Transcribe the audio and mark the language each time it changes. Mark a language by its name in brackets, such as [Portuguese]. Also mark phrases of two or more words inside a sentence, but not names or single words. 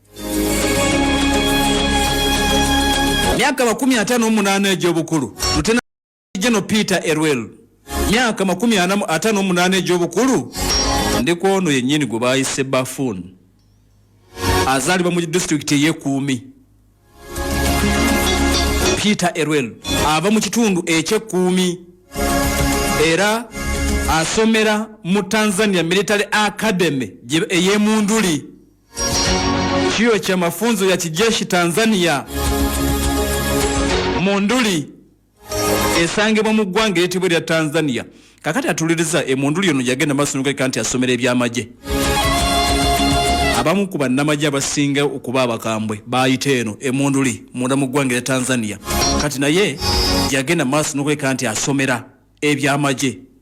[Ganda] Myaka 58 egy'obukulu Lieutenant General Peter Erweru, myaka 58 egy'obukulu, ndiko ono yennyini gwe baayise Bafun, azaalibwa mu district y'Ekuumi. Peter Erweru ava mu kitundu eky'Ekuumi era asomera mu Tanzania Military Academy ey'Emunduli, [Swahili] chuo cha mafunzo ya kijeshi [Ganda] Tanzania Munduli esangibwa mu ggwanga eryitibwa lya Tanzania. Kakati atuliriza Emunduli ono yagenda maaso n'okwereka nti asomera eby'amagye. Abamu ku bannamagye abasinga okuba abakambwe baayita eno Emunduli munda mu ggwanga erya Tanzania. Kati naye yagenda maaso n'okwereka nti asomera eby'amagye.